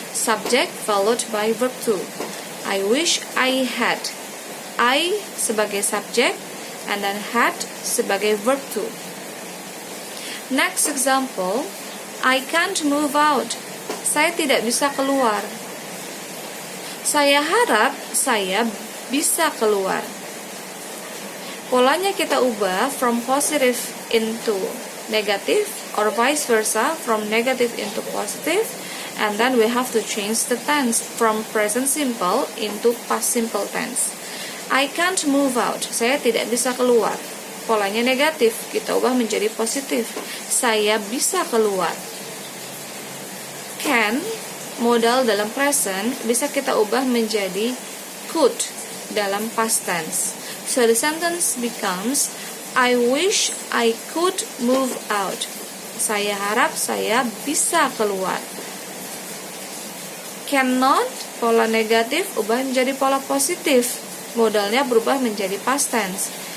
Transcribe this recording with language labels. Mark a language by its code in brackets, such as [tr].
[en] Subject followed by verb 2. I wish I had. I [id] sebagai [en] subject and then had sebagai verb 2. Next example, I can't move out. [id] Saya tidak bisa keluar. Saya harap saya bisa keluar. Polanya kita ubah [en] from positive into negative, or vice versa, from negative into positive, and then we have to change the tense from present simple into past simple tense. I can't move out. [id] Saya tidak bisa keluar. Polanya negatif, kita ubah menjadi positif. Saya bisa keluar. Can, modal dalam present, bisa kita ubah menjadi could dalam past tense. [en] So the sentence becomes, I wish I could move out. [id] Saya harap saya bisa keluar. Cannot, pola negatif, ubah menjadi pola positif. Modalnya berubah menjadi past tense.